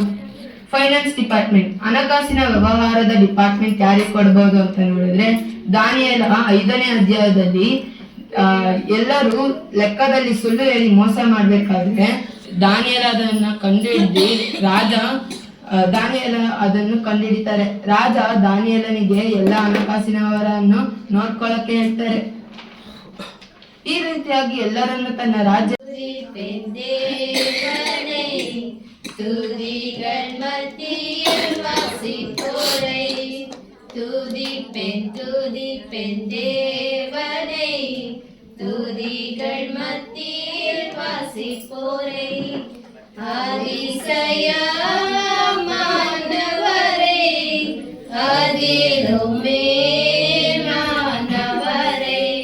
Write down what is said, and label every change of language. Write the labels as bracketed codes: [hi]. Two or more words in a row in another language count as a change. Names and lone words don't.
[en] finance department, [kn] ಹಣಕಾಸಿನ ವ್ಯವಹಾರದ ಡಿಪಾರ್ಟ್ಮೆಂಟ್ ಯಾರಿಗೆ ಕೊಡಬಹುದು ಅಂತ ನೋಡಿದ್ರೆ ದಾನಿಯೇಲ 5ನೇ ಅಧ್ಯಾಯದಲ್ಲಿ ಎಲ್ಲರೂ ಲೆಕ್ಕದಲ್ಲಿ ಸುಳ್ಳು ಹೇಳಿ ಮೋಸ ಮಾಡ್ಬೇಕಾದ್ರೆ ದಾನಿಯೇಲ ಅದನ್ನ ಕಂಡುಹಿಡಿದು ದಾನಿಯೇಲ ಅದನ್ನು ಕಂಡುಹಿಡಿತಾರೆ. ರಾಜ ದಾನಿಯೇಲನಿಗೆ ಎಲ್ಲ ಹಣಕಾಸಿನವರನ್ನು ನೋಡ್ಕೊಳ್ಳಕ್ಕೆ ಹೇಳ್ತಾರೆ. ಈ ರೀತಿಯಾಗಿ ಎಲ್ಲರನ್ನು ತನ್ನ ರಾಜ್ಯ [ta] துதிகள் மத்தியில் வாசிப்போரை துதிப்பெண் தேவனை துதிகள் மத்தியில் வாசிப்போரை அதிசயமானவரை அதிலும் மேலானவரை